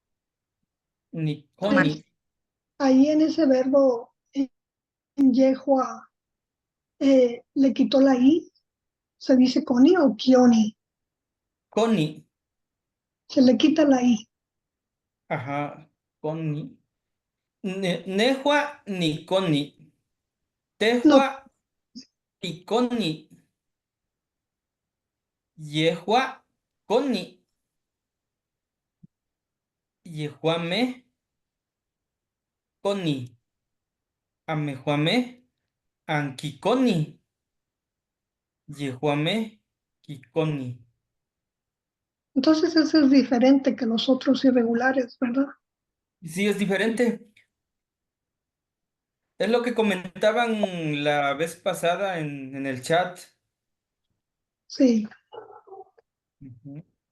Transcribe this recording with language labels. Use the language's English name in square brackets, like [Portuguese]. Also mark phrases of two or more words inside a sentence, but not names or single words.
[Spanish] Ahí, [Classical Nahuatl] Niconi, [Spanish] ahí en ese verbo, en Yehua, le quitó la I. ¿Se dice Coni o Kioni? [Classical Nahuatl] Coni, [Spanish] Se le quita la I. ajá, [Classical Nahuatl] Coni, Nejua Niconi, [Spanish] No, [Classical Nahuatl] Tejua Niconi, Yehua Coni, Yehuame Coni, Amejuame, Anquiconi, Yehuame, Kikoni. [Spanish] entonces eso es diferente que los otros irregulares, ¿verdad? Sí, es diferente. Es lo que comentaban la vez pasada en el chat. Sí, Ujú.